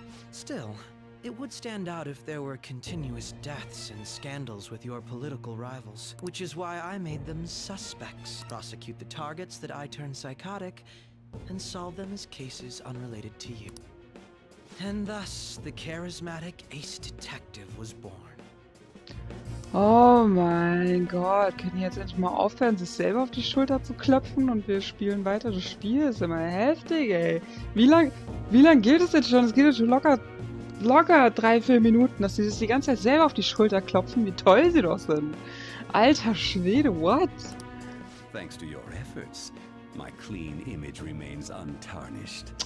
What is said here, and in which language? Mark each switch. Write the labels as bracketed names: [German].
[English] Still, it would stand out if there were continuous deaths and scandals with your political rivals, which is why I made them suspects. Prosecute the targets that I turn psychotic, and solve them as cases unrelated to you. And thus, the charismatic ace detective was born. [German] Oh mein Gott, können die jetzt endlich mal aufhören, sich selber auf die Schulter zu klopfen und wir spielen weiter das Spiel? Das ist immer heftig, ey. Wie lang geht es jetzt schon? Es geht jetzt schon locker 3-4 Minuten, dass sie sich die ganze Zeit selber auf die Schulter klopfen, wie toll sie doch sind. Alter Schwede, what? [English] Thanks to your efforts, my clean image remains untarnished.